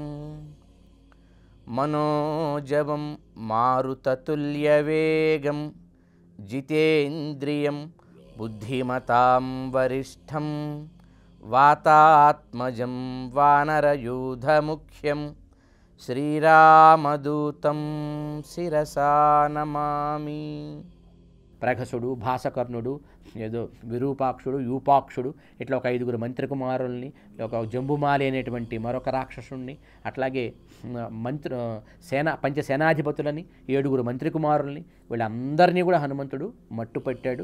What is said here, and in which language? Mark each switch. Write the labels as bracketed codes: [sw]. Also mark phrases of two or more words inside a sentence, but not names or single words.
[sa] मनोजवं मारुततुल्यवेगं जितेन्द्रियं बुद्धिमतां वरिष्ठं वातात्मजं वानरयूथमुख्यं श्रीरामदूतं शिरसा नमामि। [te] ప్రగసుడు, భాసకర్ణుడు, ఏదో విరూపాక్షుడు, యూపాక్షుడు, ఇట్లా ఒక 5 మంత్రికుమారుల్ని, ఒక జంబుమాలి అనేటువంటి మరొక రాక్షసుణ్ణి, అట్లాగే పంచసేనాధిపతులని 7 మంత్రికుమారుల్ని, వీళ్ళందరినీ కూడా హనుమంతుడు మట్టుపెట్టాడు.